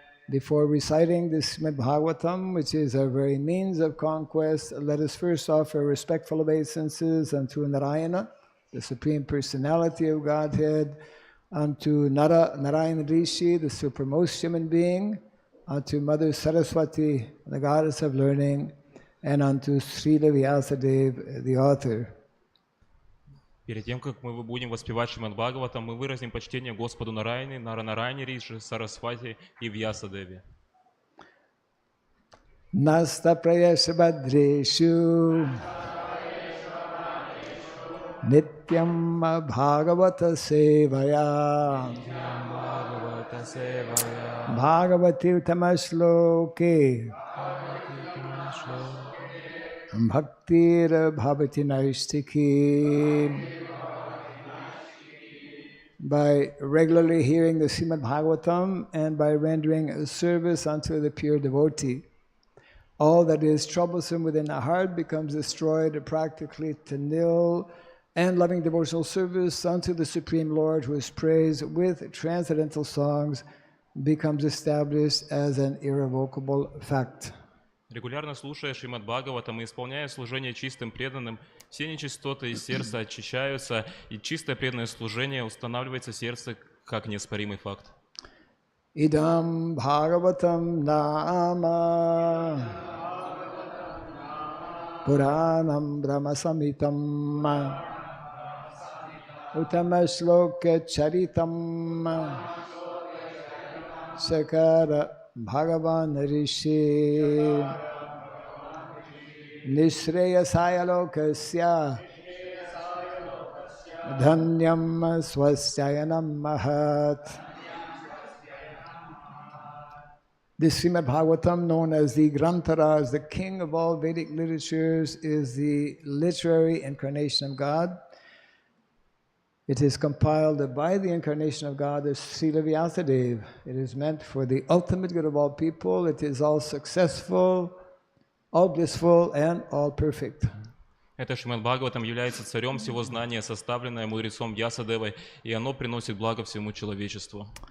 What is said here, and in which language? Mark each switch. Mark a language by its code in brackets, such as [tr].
[en] Before reciting the Srimad Bhagavatam, which is our very means of conquest, let us first offer respectful obeisances unto Narayana, the Supreme Personality of Godhead, unto Narayana Rishi, the supermost human being, unto Mother Saraswati, the Goddess of Learning, and unto Srila Vyasadeva, the author. [ru] Перед тем, как мы будем воспевать Шримад Бхагаватам, мы выразим почтение Господу Нараяне, Нараяне Риши, Сарасвати и Вьясадеве. [sa] Nasta prayasabhadreshu Nityam Bhagavata Sevaya Bhagavati Utamashloke Bhakti Bhavati Naistiki. [en] By regularly hearing the Srimad Bhagavatam and by rendering a service unto the pure devotee, all that is troublesome within the heart becomes destroyed practically to nil, and loving devotional service unto the Supreme Lord, who is praised with transcendental songs, becomes established as an irrevocable fact. [ru] Регулярно слушая Шримад Бхагаватам и исполняя служение чистым преданным, все нечистоты из сердца очищаются, и чистое преданное служение устанавливается в сердце как неоспоримый факт. [sa] Идам Бхагаватам Нама Puranam Brahmasamitam Utamashloka Charitam Sakara Bhagavan Rishi Nishreyasaya Lokasya Dhanyam Swasyayanam Mahat. [en] This Srimad Bhagavatam, known as the Grantara, as the king of all Vedic literatures, is the literary incarnation of God. It is compiled by the incarnation of God as Srila Vyasadeva. It is meant for the ultimate good of all people. It is all successful, all blissful, and all perfect. [ru] Это Шримад Бхагаватам является царем всего знания, составленное мудрецом Вьясадевой, и оно приносит благо всему человечеству.